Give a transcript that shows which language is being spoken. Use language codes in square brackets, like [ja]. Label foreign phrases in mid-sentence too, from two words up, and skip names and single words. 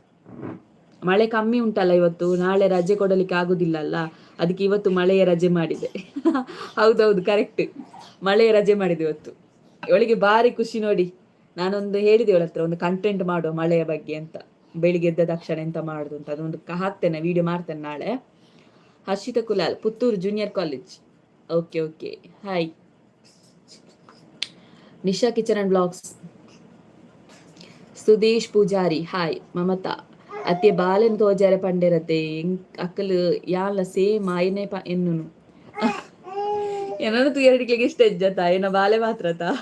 [kn] ಮಳೆ ಕಮ್ಮಿ ಉಂಟಲ್ಲ ಇವತ್ತು, ನಾಳೆ ರಜೆ ಕೊಡಲಿಕ್ಕೆ ಆಗುದಿಲ್ಲ ಅಲ್ಲ, ಅದಕ್ಕೆ ಇವತ್ತು ಮಳೆಯ ರಜೆ ಮಾಡಿದೆ. ಹೌದೌದು, ಕರೆಕ್ಟ್, ಮಳೆಯ ರಜೆ ಮಾಡಿದೆ ಇವತ್ತು. ಇವಳಿಗೆ ಭಾರಿ ಖುಷಿ ನೋಡಿ. ನಾನೊಂದು ಹೇಳಿದೆ ಇವಳ ಹತ್ರ, ಒಂದು ಕಂಟೆಂಟ್ ಮಾಡುವ ಮಳೆಯ ಬಗ್ಗೆ ಅಂತ, ಬೆಳಿಗ್ಗೆ ಎದ್ದ ತಕ್ಷಣ ಎಂತ ಮಾಡುದು ಅಂತ. ಅದೊಂದು ಹಾಕ್ತೇನೆ, ವಿಡಿಯೋ ಮಾಡ್ತೇನೆ ನಾಳೆ. ಹರ್ಷಿತಾ ಕುಲಾಲ್, ಪುತ್ತೂರು ಜೂನಿಯರ್ ಕಾಲೇಜ್. [en] Okay okay, hi. Nisha Kitchen and Blogs. Sudesh Poojari, hi. [tcy] ಮಮತಾ, ಅತ್ತೆ ಬಾಲೆನ್ ತೋಜಾರೆ ಪಂಡೆರತ್ತೆ ಅಕ್ಕಲು ಯಾಲ ಸೇಮ್ ಆಯ್ನೆ ಎನ್ನು ಏನೋ ತು ಎರಡಿಗೆ ಇಷ್ಟ ಇಜ್ಜತ ಏನ ಬಾಲೆ ಮಾತ್ರತ.